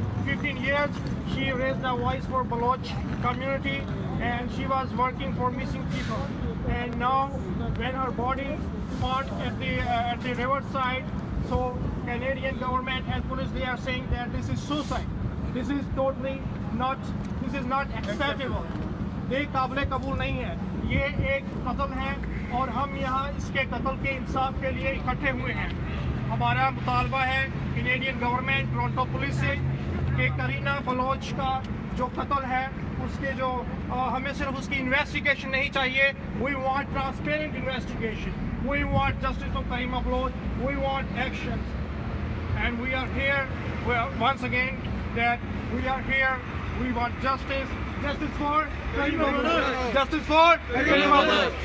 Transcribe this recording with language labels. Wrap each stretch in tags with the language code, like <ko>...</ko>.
<en>15 years she raised a voice for Baloch community, and she was working for missing people. And now when her body found at the riverside, so Canadian government and police, they are saying that this is suicide. This is totally not, this is not acceptable.</en> <hi>ये काबिल कबूल नहीं है, ये एक कत्ल है और हम यहाँ इसके कत्ल के इंसाफ के लिए इकट्ठे हुए हैं। हमारा मुतालबा है कैनेडियन गवर्नमेंट, टोरंटो पुलिस से कि करीना बलोच का जो कत्ल है उसके जो हमें सिर्फ उसकी इन्वेस्टिगेशन नहीं चाहिए,</hi> <en>we want transparent investigation, we want justice for Karima Baloch, we want actions, and we are here, well, once again that we are here, we want justice, justice for Karima Baloch, justice for Karima Baloch.</en>